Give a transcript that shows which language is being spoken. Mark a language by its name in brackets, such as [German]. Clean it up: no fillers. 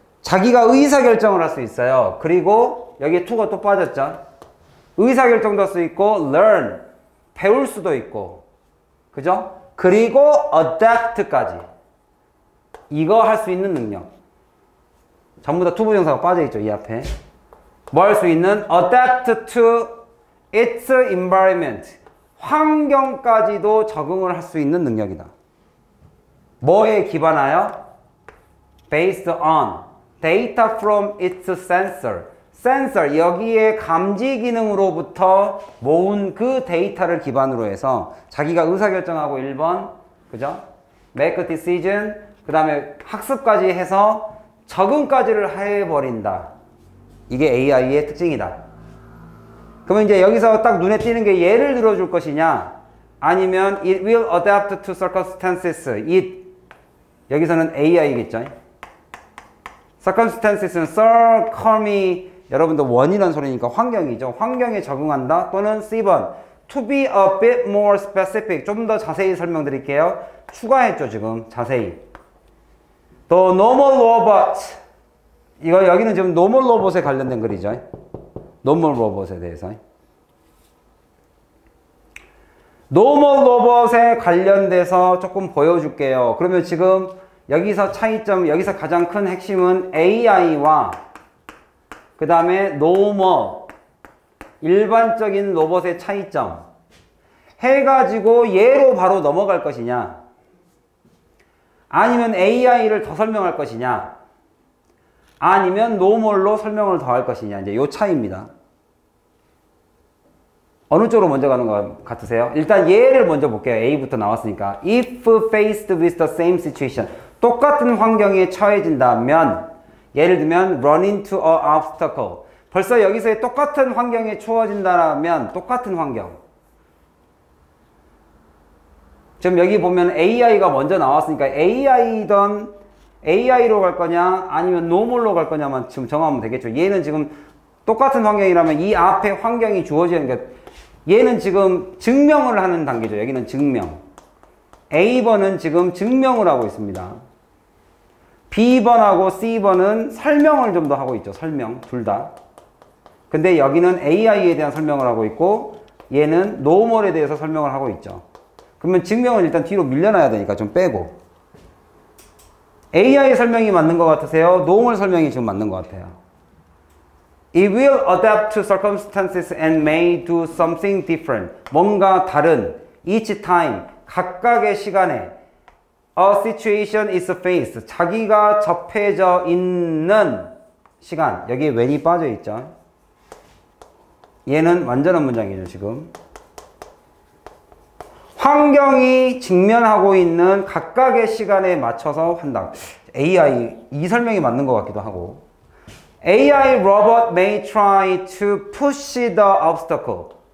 [Korean] 자기가 의사결정을 할 수 있어요. 그리고 여기에 to가 또 빠졌죠. 의사결정도 할 수 있고 learn, 배울 수도 있고. 그죠? 그리고 adapt까지. 이거 할 수 있는 능력. 전부 다 투부정사가 빠져있죠. 이 앞에. 뭐 할 수 있는? [English] adapt to its environment. [Korean] 환경까지도 적응을 할 수 있는 능력이다. 뭐에 기반하여? [English] based on data from its sensor. [Korean] 센서, 여기에 감지 기능으로부터 모은 그 데이터를 기반으로 해서 자기가 의사결정하고 1번, 그죠? [English] make a decision, [Korean] 그 다음에 학습까지 해서 적응까지를 해버린다. 이게 AI의 특징이다. 그러면 이제 여기서 딱 눈에 띄는 게 예를 들어줄 것이냐, 아니면 [English] it will adapt to circumstances. [Korean] it, 여기서는 AI겠죠? circumstances는 circum이 여러분들 원이라는 소리니까 환경이죠. 환경에 적응한다. 또는 C번 [English] to be a bit more specific. [Korean] 좀 더 자세히 설명드릴게요. 추가했죠 지금 자세히. [English] The normal robot. [Korean] 이거 여기는 지금 normal robot에 관련된 글이죠. normal robot에 대해서. normal robot에 관련돼서 조금 보여줄게요. 그러면 지금 여기서 차이점, 여기서 가장 큰 핵심은 AI와 그 다음에 normal, 일반적인 로봇의 차이점 해가지고 얘로 바로 넘어갈 것이냐, 아니면 AI를 더 설명할 것이냐, 아니면 normal로 설명을 더 할 것이냐, 이제 요 차이입니다. 어느 쪽으로 먼저 가는 것 같으세요? 일단 얘를 먼저 볼게요. A부터 나왔으니까. [English] If faced with the same situation. [Korean] 똑같은 환경에 처해진다면, 예를 들면 [English] run into a obstacle. [Korean] 벌써 여기서의 똑같은 환경에 처해진다면 똑같은 환경. 지금 여기 보면 AI가 먼저 나왔으니까 AI든 AI로 갈 거냐 아니면 normal로 갈 거냐만 지금 정하면 되겠죠. 얘는 지금 똑같은 환경이라면 이 앞에 환경이 주어지는 게, 얘는 지금 증명을 하는 단계죠. 여기는 증명. A번은 지금 증명을 하고 있습니다. B번하고 C번은 설명을 좀 더 하고 있죠. 설명. 둘 다. 근데 여기는 AI에 대한 설명을 하고 있고 얘는 normal에 대해서 설명을 하고 있죠. 그러면 증명은 일단 뒤로 밀려나야 되니까 좀 빼고. AI 설명이 맞는 것 같으세요? normal 설명이 지금 맞는 것 같아요. [English] It will adapt to circumstances and may do something different. [Korean] 뭔가 다른, [English] each time, [Korean] 각각의 시간에 [English] a situation is faced. [Korean] 자기가 접해져 있는 시간. 여기에 when이 빠져 있죠. 얘는 완전한 문장이죠, 지금. 환경이 직면하고 있는 각각의 시간에 맞춰서 한다. AI 이 설명이 맞는 것 같기도 하고. [English] AI robot may try to push the obstacle.